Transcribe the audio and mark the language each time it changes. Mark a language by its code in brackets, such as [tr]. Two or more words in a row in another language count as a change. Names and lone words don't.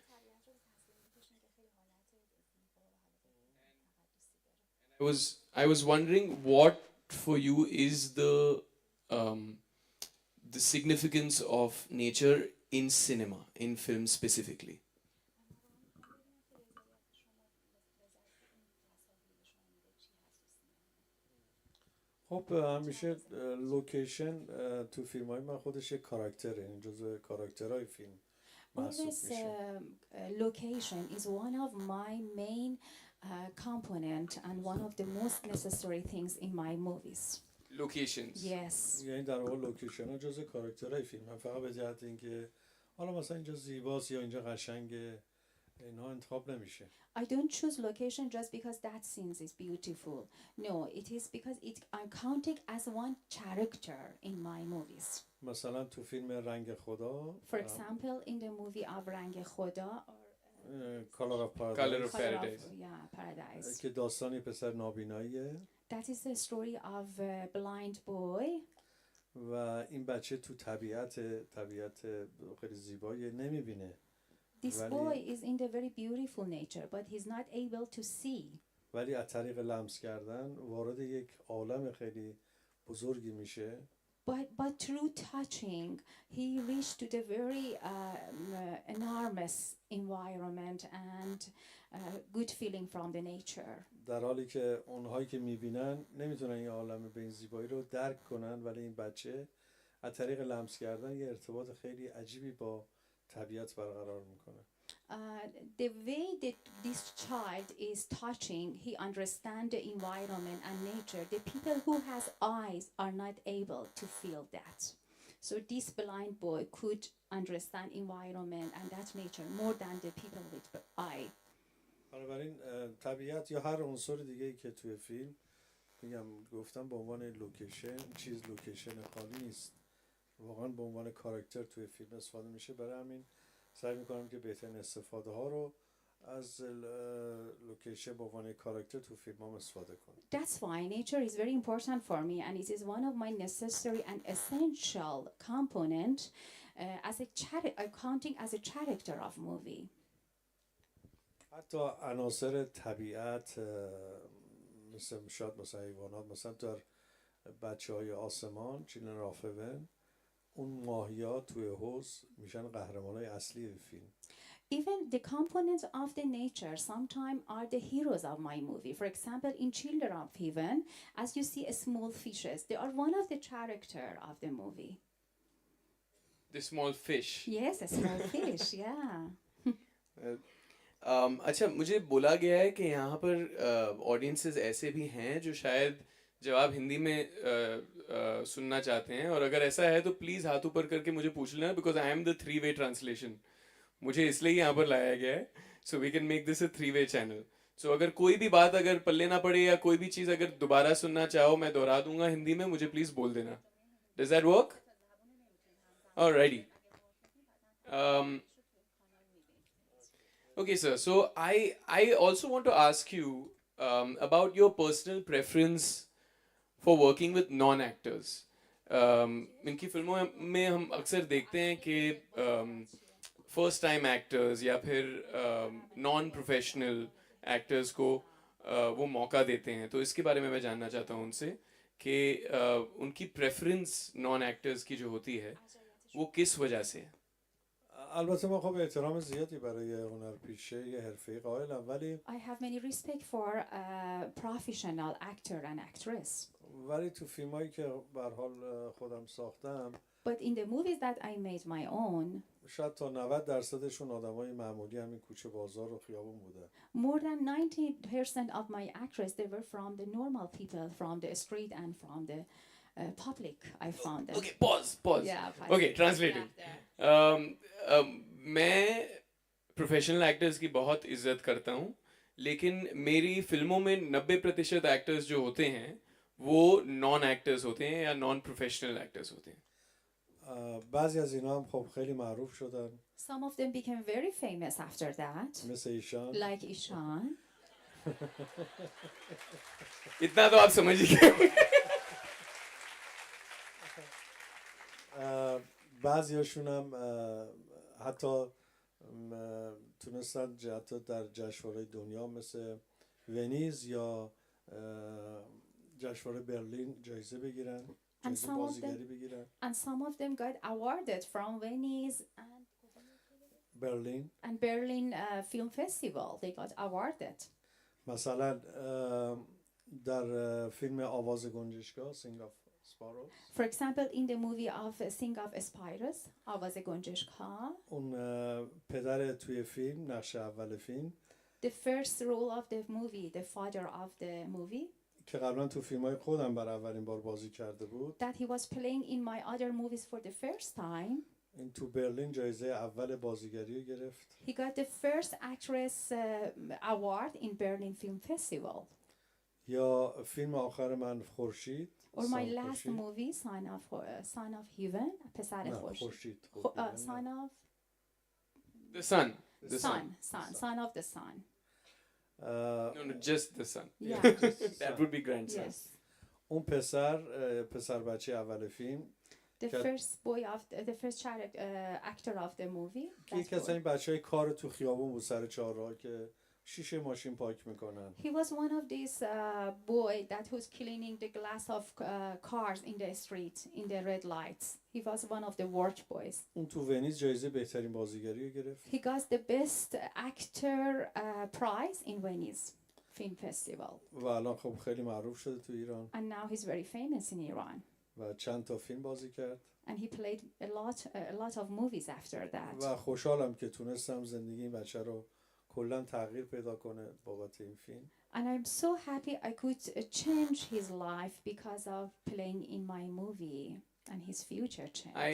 [en] I was wondering what for you is the significance of nature in cinema, in film specifically. [fa] خب همیشه لوکیشن تو فیلم های من خودش یک کاراکتره، این جزو کاراکترهای فیلم محسوب [en] Always [fa] میشه. [en] location is one of my main component and one of the most necessary things in my movies. Locations. Yes. [fa] یعنی در واقع لوکیشن ها جزو کاراکترهای فیلم هم، فقط به جهت اینکه حالا مثلا اینجا زیباست یا اینجا قشنگه اینها انتخاب نمیشه. [en] I don't choose location just because that scene is beautiful. No, it is because I'm counting as one character in my movies. [fa] مثلا تو فیلم رنگ خدا [en] For example, in the movie of رنگ خدا or Color of Color Paradise of Paradise. Paradise. [fa] که داستانی پسر نابیناییه [en] That is the story of a blind boy. [fa] و این بچه تو طبیعت خیلی زیبایی نمیبینه [en] This boy is in the very beautiful nature, but he's not able to see. [fa] ولی از طریق لمس کردن وارد یک عالم خیلی بزرگی میشه [en] But through touching, he reached to the very enormous environment and good feeling from the nature. [fa] در حالی که اونهایی که میبینن نمیتونن این عالم به این زیبایی رو درک کنن، ولی این بچه از طریق لمس کردن یه ارتباط خیلی عجیبی با طبیعت برقرار میکنه. [en] The way that this child is touching, he understands the environment and nature. The people who has eyes are not able to feel that. So this blind boy could understand environment and that nature more than the people with eye. [fa] بنابراین طبیعت یا هر عنصر دیگه‌ای که توی فیلم گفتم به عنوان لوکیشن لوکیشن خالی نیست، واقعا به عنوان کاراکتر توی فیلم استفاده میشه. برای همین سعی میکنم که بهترین استفاده ها رو از لوکیشن به عنوان کاراکتر تو فیلم هم استفاده کنم. [en] That's why nature is very important for me and it is one of my necessary and essential component as accounting as a character of movie. [fa] حتی عناصر طبیعت مثل شاید مثلا حیوانات، مثلا در بچه های آسمان چیلن رافون، اون ماهیات توی حوض میشن قهرمان های اصلی فیلم. [en] Even the components of the nature sometimes are the heroes of my movie. For example, in Children of Heaven, as you see small fishes, they are one of the character of the movie. The small fish. Yes, a small fish, yeah. [hi] अच्छा, मुझे बोला गया है कि यहाँ पर ऑडियंसेस ऐसे भी हैं जो शायद जवाब हिंदी में सुनना चाहते हैं, और अगर ऐसा है तो प्लीज़ हाथ ऊपर करके मुझे पूछ लेना, [en] because I am the 3-way translation. [hi] मुझे इसलिए यहाँ पर लाया गया है, [en] so we can make this a 3-way channel. [hi] सो अगर कोई भी बात अगर पल्ले ना पड़े या कोई भी चीज़ अगर दोबारा सुनना चाहो, मैं दोहरा दूंगा हिंदी में, मुझे प्लीज़ बोल देना. [en] Does that work? Alrighty. Okay, sir. So I also want to ask you about your personal preference for working with non-actors. [hi] इनकी फिल्मों में हम अक्सर देखते हैं कि [en] first time actors [hi] या फिर [en] non professional actors [hi] को वो मौका देते हैं. तो इसके बारे में मैं जानना चाहता हूँ उनसे कि उनकी प्रेफरेंस [en] non actors [hi] की जो होती है वो किस वजह से है. [fa] البته ما خب احترام زیادی برای هنرپیشه یه حرفه‌ای قائلم، ولی [en] I have many respect for professional actor and actress. [fa] ولی تو فیلمایی که به هر حال خودم ساختم، [en] But in the movies that I made my own, [fa] شاید تا 90% آدمای معمولی همین کوچه بازار و خیابون بودن. [en] more than 90% of my actors, they were from the normal people, from the street and from the public. I found them. Okay, pause. Yeah, Okay, translating. [hi] मैं [en] professional actors [hi] की बहुत इज्जत करता हूँ, लेकिन मेरी फिल्मों में 90% एक्टर्स जो होते हैं वो [en] non actors [hi] होते हैं या [en] non professional actors [hi] होते हैं. [fa] بعضی از اینا هم خب خیلی معروف شدن. [en] Some of them became very famous after that, [fa] مثل ایشان. [en] like Ishan. [hi] इतना तो आप समझ ही गए. [fa] بعضیاشون هم حتی تونستن حتی در جشنواره دنیا مثل ونیز یا جشنواره برلین جایزه بگیرن، جایزه بازیگری بگیرن. [en] And some of them got awarded from Venice and Berlin Film Festival. They got awarded. [fa] مثلا در فیلم آواز گنجشگاه Sing of Sparrows. [en] For example, in the movie of Sing of Spirus, آواز گنجشگاه. [fa] اون پدر توی فیلم، نقش اول فیلم. [en] The first role of the movie, the father of the movie. [fa] که قبلا تو فیلم‌های خودم برای اولین بار بازی کرده بود. [en] That he was playing in my other movies for the first time. [fa] این تو برلین جایزه اول بازیگری رو گرفت. [en] He got the first actress award in Berlin Film Festival. [fa] یا فیلم آخر من خورشید. [en] Or my last movie, Son of Heaven, [fa] پسر خورشید. [en] Son of The Sun. Son of the Sun. No, just the Sun. Yeah. That would be grandson. Yes. [fa] اون پسر بچه اول فیلم [en] The [fa] که [en] first boy of the first child actor of the movie. [fa] که [en] That [fa] یکی از [en] boy. [fa] این بچهای کار تو خیابون بود سر چهارراه که شیشه ماشین پاک میکنن. [en] He was one of these boy that was cleaning the glass of cars in the street in the red lights. He was one of the work boys. [fa] اون تو ونیز جایزه بهترین بازیگری رو گرفت. [en] He got the best actor prize in Venice Film Festival. [fa] و الان خب خیلی معروف شده تو ایران [en] And now he's very famous in Iran. [fa] و چند تا فیلم بازی کرد. [en] And he played a lot of movies after that. [fa] و خوشحالم که تونستم زندگی این بچه رو کلا تغییر پیدا کنه بابت این فیلم. [en] And I'm so happy I could change his life because of playing in my movie and his future changed.